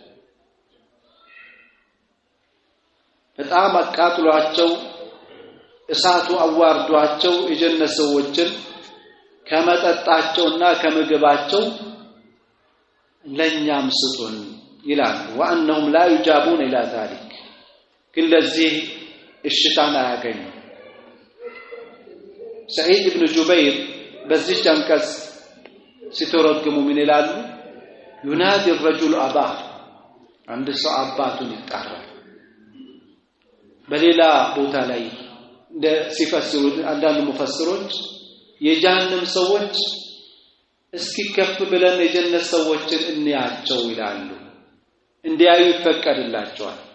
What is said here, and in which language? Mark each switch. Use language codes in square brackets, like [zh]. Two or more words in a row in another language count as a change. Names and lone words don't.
[am] በጣም አቃጥሏቸው እሳቱ አዋርዷቸው የጀነት ሰዎችን ከመጠጣቸውና ከምግባቸው ለኛም ስጡን ይላል [ar] وانهم لا يجابون الى ذلك [am] ግን ለዚህ እሽታን አያገኙ سعيد بن جبير በዚህ አንቀጽ ሲተረጉሙ ምን ይላሉ [ar] ينادي الرجل اباه [am] አንድ ሰው አባቱን ይጣራል በሌላ ቦታ ላይ እንደ ሲፈስሩ አንዳንድ ሙፈስሮች የጀሃነም ሰዎች እስኪ ከፍ ብለን የጀነት ሰዎችን እንያቸው ይላሉ እንዲያዩ ይፈቀድላቸዋል